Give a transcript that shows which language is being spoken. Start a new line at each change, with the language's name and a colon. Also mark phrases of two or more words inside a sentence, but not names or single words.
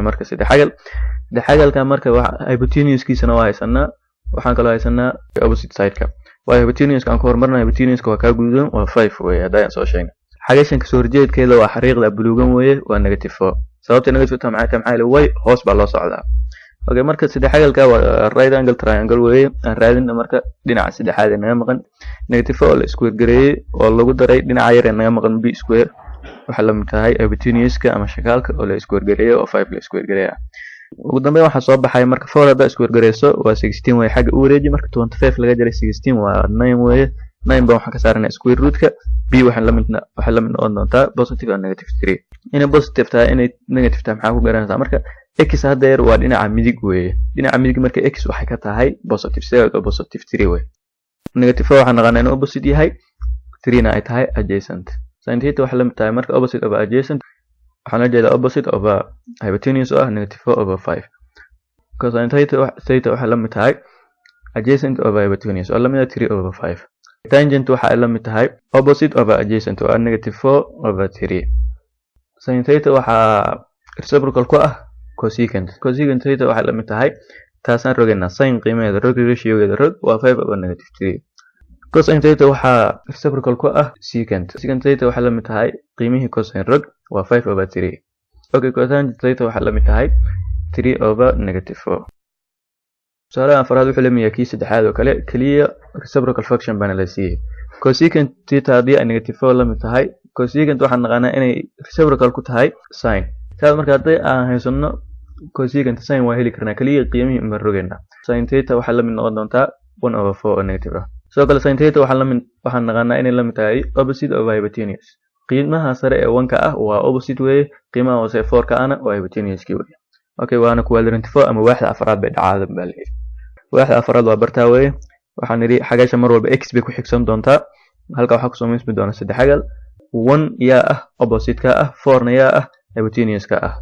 Somali: marka saddex xagalka marka hypotenuse-kiisana waa haysanaa waxaan kaloo haysanaa
English: opposite side-ka
Somali: waa hypotenuse-ka aan ku hormarnaa hypotenuse-ka waa ka gududan waa 5 way hadaan soo sheegnay xagashan ka soo horjeedkeeda waa xariiqda buluugan weeye waa negative 4 sababta negative 4 maxay tahay way hoos baa loo socdaa okay marka saddex xagalka waa
English: right angle triangle
Somali: weeye aan raadina marka dhinaca saddexaad ee naga maqan negative 4 la square gareeyay oo lagu daray dhinaca yar ee naga maqan b square waxa la mid tahay hypotenuse-ka ama shakaalka oo la square gareeyay oo 5 la square gareeyay ugu dambeyn waxa soo baxay marka 4 hada square gareyso waa 16 way xagga u wareeji marka 25 laga jaray 16 waa 9 way 9 baa waxa ka saaranaa
English: square root-ka
Somali: b waxa la mid noqon doontaa
English: positive and negative
Somali: 3 inay positive tahay inay negative tahay maxaa ku garanaysaa marka x hadda yar waa dhinaca midig weeye dhinaca midig marka x waxay ka tahay
English: positive side positive
Somali: 3 way negative waxa naqanaa inuu opposite yahay 3 na ay tahay
English: adjacent sin theta
Somali: waxa la mid tahay marka
English: opposite over adjacent
Somali: waxaan la jeedaa
English: opposite over hypotenuse
Somali: oo ah
English: negative 4 over 5 cosine theta
Somali: waxa la mid tahay
English: adjacent over hypotenuse
Somali: oo la mid ah
English: 3 over 5 tangent
Somali: waxa la mid tahay
English: opposite over adjacent
Somali: oo ah
English: negative 4 over 3 sin theta
Somali: waxa reciprocal ku ah
English: cosecant theta
Somali: waxa la mid tahay taasaan rogeynaa sin qiimaheeda rog ratio-geeda rog waa
English: 5 over negative 3 cosine theta
Somali: waxa reciprocal ku ah
English: secant theta
Somali: waxa la mid tahay qiimihii cosine rog waa
English: 5 over 3 okay cotangent theta
Somali: waxa la mid tahay
English: 3 over negative 4
Somali: tusaalaha afraad wuxuu leeyahay kii saddexaad oo kale kaliya
English: reciprocal function
Somali: bana la siiyay
English: cosecant theta
Somali: hadii ay negative 4 la mid tahay cosecant waxaan naqaanaa inay reciprocal ku tahay sin taas marka hadii aan haysano cosecant sin waa heli karnaa kaliya qiimihii ma rogeynaa.
English: Sin theta
Somali: waxaa la mid noqon doontaa 1/4 oo negative ah. sidoo kale
English: sin theta
Somali: waxaan naqaanaa inay la mid tahay
English: opposite of hypotenuse.
Somali: qiimaha sare ee 1 ka ah waa opposite weeye, qiimaha hoose 4 ka ahna waa hypotenuse kii weeye. Okay, waana quadrant 4 ama waaxda afraad bay dhacada baa la yidhi. waaxda afraad waa bartaa weeye. waxaan nidhi xagasha mar walba x bay ku xigsan doontaa. halka waxaa kusoo miismi doona saddex xagal. 1 yaa ah opposite ka ah, 4 na yaa ah hypotenuse ka ah.